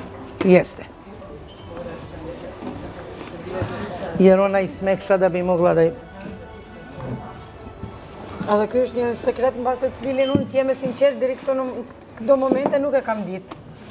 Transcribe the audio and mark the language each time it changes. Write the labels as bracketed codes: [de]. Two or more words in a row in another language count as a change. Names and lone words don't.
[sr] Jeste. Jer ona i smekša da bi mogla da... [sq] Edhe ky është një sekret në base të cilin unë t'jeme sinqert deri këto momente nuk e kam ditë.